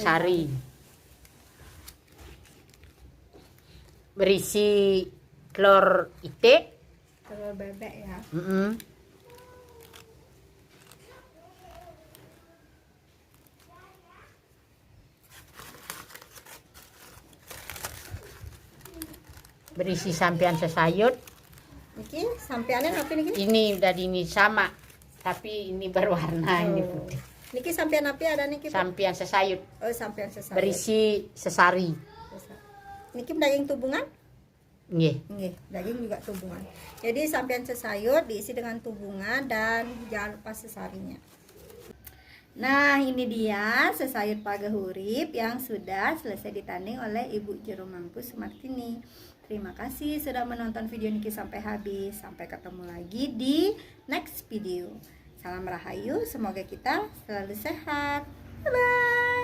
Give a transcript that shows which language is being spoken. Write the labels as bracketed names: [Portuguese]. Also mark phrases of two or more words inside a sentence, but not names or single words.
[Indonesian] sari. Berisi telur itik. Telur bebek ya. Berisi sampian sesayut. Niki sampeannya apa niki? Ini udah ini sama, tapi ini berwarna ini putih. Niki sampean apa ada niki? Pak? Sampian sesayut. Oh, sampean sesayur. Berisi sesari. Niki daging tubungan? Nggih. Nggih, daging juga tubungan. Jadi sampean sesayur diisi dengan tubungan dan jangan lupa sesarinya. Nah, ini dia sesayur pagahurip yang sudah selesai ditanding oleh Ibu Jero Mangku Sumartini. Terima kasih sudah menonton video Niki sampai habis. Sampai ketemu lagi di [English] next video. [Indonesian] Salam Rahayu, semoga kita selalu sehat. [English] Bye-bye.